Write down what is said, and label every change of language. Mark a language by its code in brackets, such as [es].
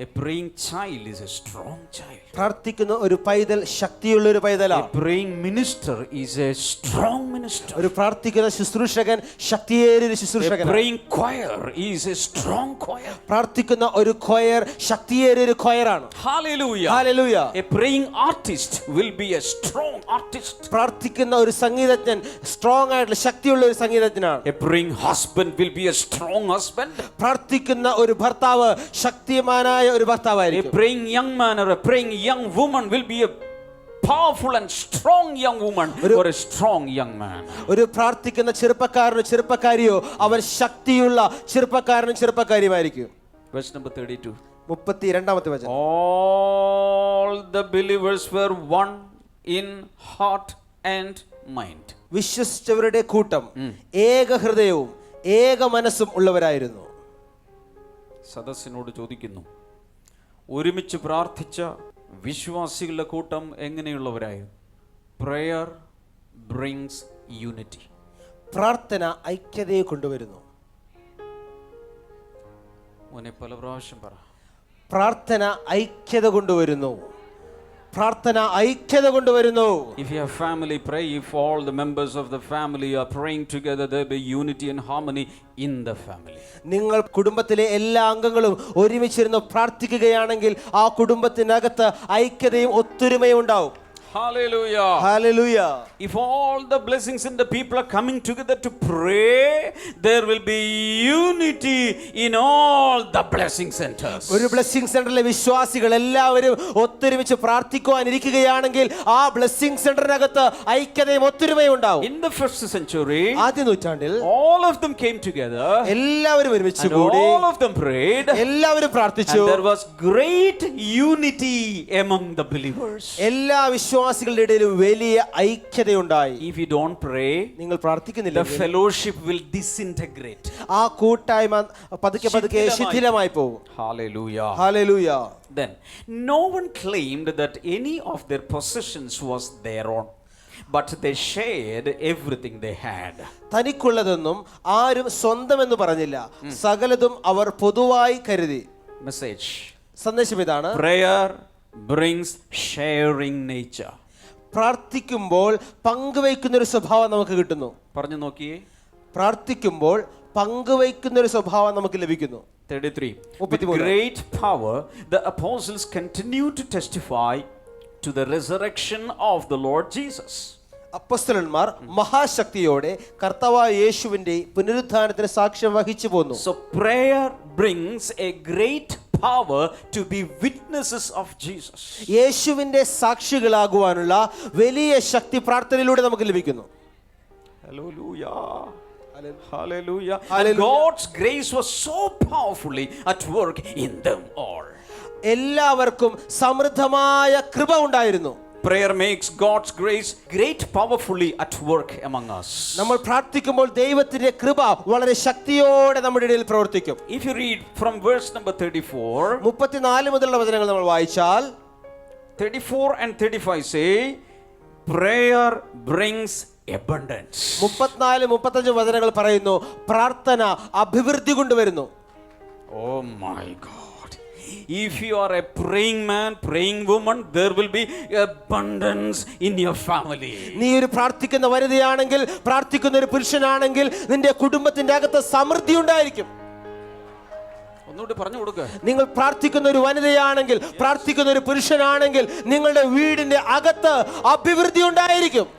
[en] A praying child is a strong child. [ml] പ്രാർത്ഥിക്കുന്ന ഒരു പൈതൽ ശക്തിയുള്ള ഒരു പൈതലാണ്. [en] A praying minister is a strong minister. [ml] ഒരു പ്രാർത്ഥിക്കുന്ന ശുശ്രൂഷകൻ ശക്തിയേറിയ ഒരു ശുശ്രൂഷകൻ. [en] Praying choir is a strong choir. [ml] പ്രാർത്ഥിക്കുന്ന ഒരു choir ശക്തിയേറിയ ഒരു choirാണ്. [en] Hallelujah. Hallelujah. A praying artist will be a strong artist. [ml] പ്രാർത്ഥിക്കുന്ന ഒരു സംഗീതജ്ഞൻ സ്ട്രോങ് ആയിട്ടുള്ള ശക്തിയുള്ള ഒരു സംഗീതജ്ഞനാണ്. [en] A praying husband will be a strong husband. [ml] പ്രാർത്ഥിക്കുന്ന ഒരു ഭർത്താവ് ശക്തിമാനായ ഒരു ഭർത്താവായിരിക്കും. [en] A praying young man or a praying young woman will be a powerful and strong young woman or a strong young man. [ml] ഒരു പ്രാർത്ഥിക്കുന്ന ചെറുപ്പക്കാരനോ ചെറുപ്പക്കാരിയോ അവൻ ശക്തിയുള്ള ചെറുപ്പക്കാരനും ചെറുപ്പക്കാരിയുമായിരിക്കും. [en] Verse number 32. [ml] 32ാമത്തെ വചനം. [en] All the believers were one in heart and mind. [ml] വിശ്വസിച്ചവരുടെ കൂട്ടം ഏക ഹൃദയവും ഏക മനസ്സും ഉള്ളവരായിരുന്നു. സദസ്സിനോട് ചോദിക്കുന്നു, ഒരുമിച്ച് പ്രാർത്ഥിച്ച വിശ്വാസികളുടെ കൂട്ടം എങ്ങനെയുള്ളവരായിരുന്നു? [en] Prayer brings unity. [ml] പ്രാർത്ഥന ഐക്യതയെ കൊണ്ടുവരുന്നു. മോനെ പല പ്രാവശ്യം പറ, പ്രാർത്ഥന ഐക്യത കൊണ്ടുവരുന്നു. പ്രാർത്ഥന ഐക്യത കൊണ്ടുവരുന്നു. [en] If you have family, pray. If all the members of the family are praying together, there will be unity and harmony in the family. [ml] നിങ്ങൾ കുടുംബത്തിലെ എല്ലാ അംഗങ്ങളും ഒരുമിച്ചിരുന്ന് പ്രാർത്ഥിക്കുകയാണെങ്കിൽ ആ കുടുംബത്തിനകത്ത് ഐക്യതയും ഒത്തൊരുമയും ഉണ്ടാവും. [en] Hallelujah. Hallelujah. If all the blessings in the people are coming together to pray, there will be unity in all the blessing centers. [ml] ഒരു blessing സെന്ററിലെ വിശ്വാസികൾ എല്ലാവരും ഒത്തൊരുമിച്ച് പ്രാർത്ഥിക്കുവാനിരിക്കുകയാണെങ്കിൽ ആ ബ്ലെസ്സിംഗ് സെന്ററിനകത്ത് ഐക്യതയും ഒത്തൊരുമയും ഉണ്ടാവും. [en] In the first century, [ml] ആദ്യ നൂറ്റാണ്ടിൽ [en] all of them came together. [ml] എല്ലാവരും ഒരുമിച്ച് [en] And [ml] കൂടി [en] all of them prayed. [ml] എല്ലാവരും പ്രാർത്ഥിച്ചു. [en] And there was great unity among the believers. [ml] എല്ലാ വിശ്വാസികളുടെ ഇടയിലും വലിയ ഐക്യതയുണ്ടായി. [en] If you don't pray, [ml] നിങ്ങൾ പ്രാർത്ഥിക്കുന്നില്ല, [en] the fellowship will disintegrate. [ml] ആ കൂട്ടായ്മ പതുക്കെ പതുക്കെ ശിഥിലമായി പോകും. [en] Hallelujah. Hallelujah. Then no one claimed that any of their possessions was their own, but they shared everything they had. [ml] തനിക്കുള്ളതൊന്നും ആരും സ്വന്തമെന്ന് പറഞ്ഞില്ല, സകലതും അവർ പൊതുവായി കരുതി. [en] Message. [ml] സന്ദേശം ഇതാണ്: [en] Prayer brings sharing nature. [ml] പ്രാർത്ഥിക്കുമ്പോൾ പങ്കുവയ്ക്കുന്ന ഒരു സ്വഭാവം നമുക്ക് കിട്ടുന്നു. പറഞ്ഞു നോക്കിയേ. പ്രാർത്ഥിക്കുമ്പോൾ പങ്കുവയ്ക്കുന്ന ഒരു സ്വഭാവം നമുക്ക് ലഭിക്കുന്നു. [en] 33. With great power the apostles continued to testify to the resurrection of the Lord Jesus. [ml] അപ്പോസ്തലന്മാർ മഹാശക്തിയോടെ കർത്താവായ യേശുവിന്റെ പുനരുത്ഥാനത്തിന് സാക്ഷ്യം വഹിച്ചു പോന്നു. [en] So prayer brings a great power to be witnesses of Jesus. [ml] യേശുവിന്റെ സാക്ഷികളാകുവാനുള്ള വലിയ ശക്തി പ്രാർത്ഥനയിലൂടെ നമുക്ക് ലഭിക്കുന്നു. [en] Hallelujah. Hallelujah. Hallelujah. And God's grace was so powerfully at work in them all. [ml] എല്ലാവർക്കും സമൃദ്ധമായ കൃപ ഉണ്ടായിരുന്നു. [en] Prayer makes God's grace great powerfully at work among us. [ml] നമ്മൾ പ്രാർത്ഥിക്കുമ്പോൾ ദൈവത്തിന്റെ കൃപ വളരെ ശക്തിയോടെ നമ്മുടെ ഇടയിൽ പ്രവർത്തിക്കും. [en] If you read from verse number 34, [ml] 34 മുതലുള്ള വചനങ്ങൾ നമ്മൾ വായിച്ചാൽ [en] 34 and 35 say prayer brings abundance. [ml] 34 35 വചനങ്ങൾ പറയുന്നു പ്രാർത്ഥന അഭിവൃദ്ധി കൊണ്ടുവരുന്നു. [en] Oh my God. If you are a praying man, praying woman, there will be abundance in your family. [ml] നീ ഒരു പ്രാർത്ഥിക്കുന്ന വനിതയാണെങ്കിൽ, പ്രാർത്ഥിക്കുന്ന ഒരു പുരുഷനാണെങ്കിൽ നിന്റെ കുടുംബത്തിന്റെ അകത്ത് സമൃദ്ധി ഉണ്ടായിരിക്കും. ഒന്നുകൂടി പറഞ്ഞു കൊടുക്കുക. നിങ്ങൾ പ്രാർത്ഥിക്കുന്ന ഒരു വനിതയാണെങ്കിൽ, പ്രാർത്ഥിക്കുന്ന ഒരു പുരുഷനാണെങ്കിൽ നിങ്ങളുടെ വീടിന്റെ അകത്ത് അഭിവൃദ്ധി ഉണ്ടായിരിക്കും.